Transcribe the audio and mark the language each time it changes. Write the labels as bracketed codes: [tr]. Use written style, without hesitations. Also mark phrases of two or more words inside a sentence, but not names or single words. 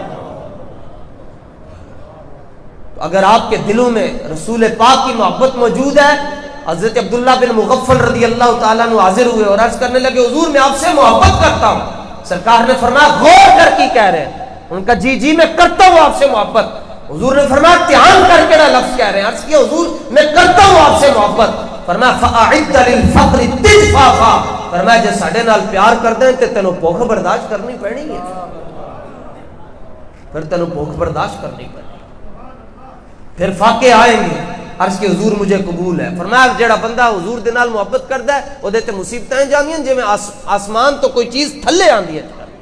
[ur] اگر آپ کے دلوں میں رسول پاک کی محبت موجود ہے، حضرت عبداللہ بن مغفل رضی اللہ تعالیٰ عنہ حاضر ہوئے اور عرض کرنے لگے حضور میں آپ سے محبت کرتا ہوں۔ سرکار نے فرمایا غور کر کی کہہ رہے ہیں؟ ان کا جی میں کرتا ہوں آپ سے محبت۔ حضور نے فرمایا دھیان کر کے نہ لفظ کہہ رہے ہیں، عرض کیا حضور میں کرتا ہوں آپ سے محبت۔ [ar] فرمایا فَأَعِدَّ لِلْفَقْرِ تِجْفَافًا، [pa] فرمایا جے ساڈے نال پیار کردے تے تینوں بھوک برداشت کرنی پڑنی ہے، پھر تینوں بھوک برداشت کرنی پڑنی، پھر فاقے آئیں گے۔ [ur] عرض کہ حضور مجھے قبول ہے۔ [pa] فرمایا جڑا بندہ حضور دے نال محبت کردا ہے او دے تے مصیبتاں جاندیاں جویں آسمان تو کوئی چیز تھلے آندی ہے۔